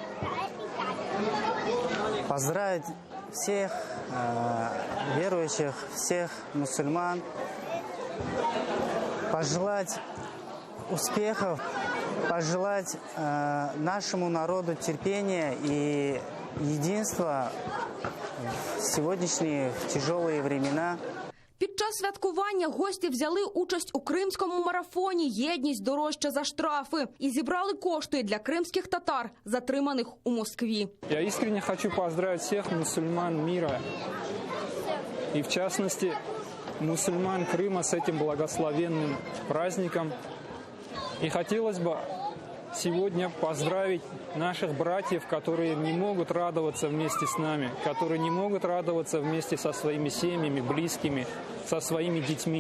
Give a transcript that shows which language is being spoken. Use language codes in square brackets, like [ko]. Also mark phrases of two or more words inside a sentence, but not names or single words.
[ru] Поздравить всех верующих, всех мусульман, пожелать успехов, пожелать нашему народу терпения и единства в сегодняшние тяжелые времена. [uk] Під час святкування гості взяли участь у кримському марафоні «Єдність дорожча за штрафи» і зібрали кошти для кримських татар, затриманих у Москві. [ru] Я искренне хочу поздравить всех мусульман мира, и в частности мусульман Крыма с этим благословенным праздником. И хотелось бы сегодня поздравить наших братьев, которые не могут радоваться вместе с нами, которые не могут радоваться вместе со своими семьями, близкими, со своими детьми.